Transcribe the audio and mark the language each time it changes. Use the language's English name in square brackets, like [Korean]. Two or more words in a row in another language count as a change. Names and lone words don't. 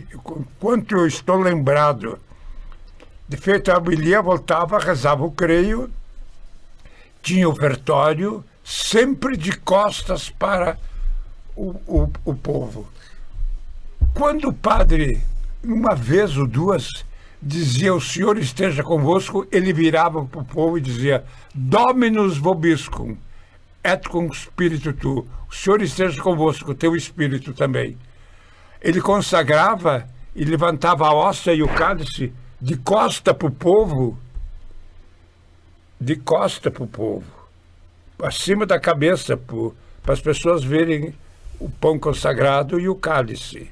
[Portuguese] Enquanto eu estou lembrado, de feito a homilia voltava, rezava o creio, tinha o ofertório, sempre de costas para o povo. Quando o padre, uma vez ou duas, dizia o Senhor esteja convosco, ele virava para o povo e dizia [Latin] Dominus vobiscum, et cum spiritu tu. [Portuguese] O Senhor esteja convosco, o teu espírito também. Ele consagrava e levantava a hóstia e o cálice de costa para o povo, acima da cabeça, para as pessoas verem o pão consagrado e o cálice.